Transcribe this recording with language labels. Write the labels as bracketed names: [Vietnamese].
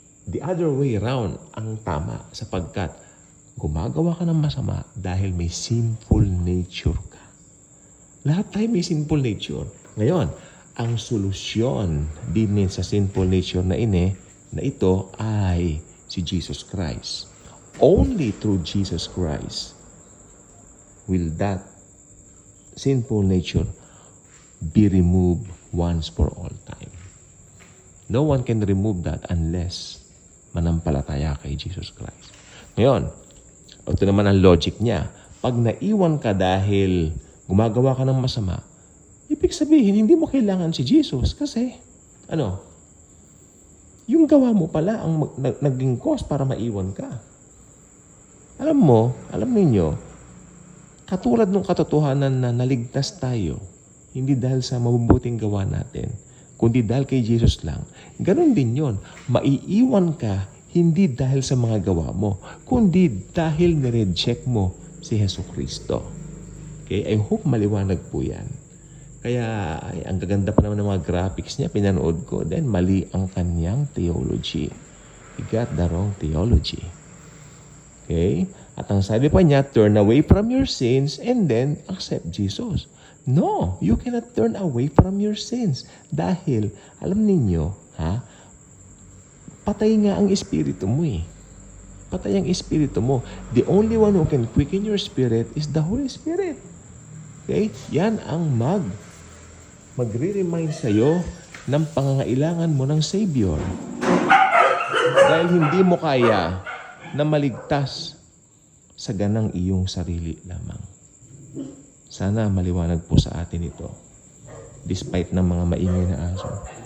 [English] The other way around [Filipino] ang tama sapagkat gumagawa ka ng masama dahil may sinful nature ka. Lahat tayo may sinful nature. Ngayon, ang solusyon din sa sinful nature na ito ay si Jesus Christ. [English] Only through Jesus Christ will that sinful nature be removed once for all time. No one can remove that unless [Filipino] manampalataya kay [English] Jesus Christ. [Filipino] Ngayon, ito naman ang logic niya. Pag naiwan ka dahil gumagawa ka ng masama, ibig sabihin, hindi mo kailangan si Jesus kasi, yung gawa mo pala ang naging cause para maiwan ka. Alam ninyo, katulad ng katotohanan na naligtas tayo, hindi dahil sa mabubuting gawa natin, kundi dahil kay Jesus lang. Ganon din yon. Maiiwan ka, hindi dahil sa mga gawa mo, kundi dahil nireject mo si Jesucristo. [English] Okay? I hope [Filipino] maliwanag po yan. Kaya, ang gaganda pa naman ng mga graphics niya, pinanood ko, then mali ang kanyang theology. [English] He got the wrong theology. Okay? [Filipino] At ang sabi pa niya, [English] turn away from your sins and then accept Jesus. No, you cannot turn away from your sins. [Filipino] Dahil, alam ninyo, patay nga ang espiritu mo eh. Patay ang espiritu mo. [English] The only one who can quicken your spirit is the Holy Spirit. Okay? [Filipino] Yan ang magre-remind sa'yo ng pangangailangan mo ng Savior. Dahil hindi mo kaya na maligtas sa ganang iyong sarili lamang. Sana maliwanag po sa atin ito. Despite ng mga maingay na aso.